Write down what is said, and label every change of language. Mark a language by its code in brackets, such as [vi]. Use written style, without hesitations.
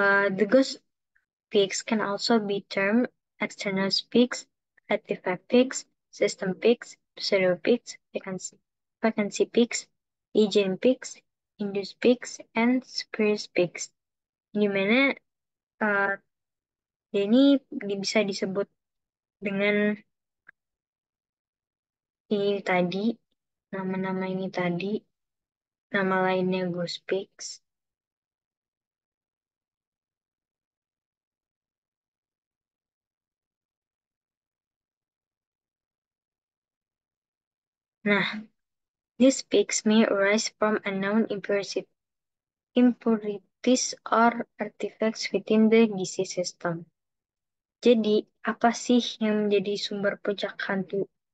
[en] The ghost peaks can also be termed external peaks, artifact peaks, system peaks, pseudo peaks, vacancy peaks, Eigen peaks, induced peaks, and spurious peaks. [id] Di mana uh, dia ini bisa disebut dengan ini tadi, nama-nama ini tadi, nama lainnya ghost peaks. [en] Nah, these peaks may arise from unknown impurities or artifacts within the gizi system. [id] Jadi, apa sih yang menjadi sumber puncak hantu?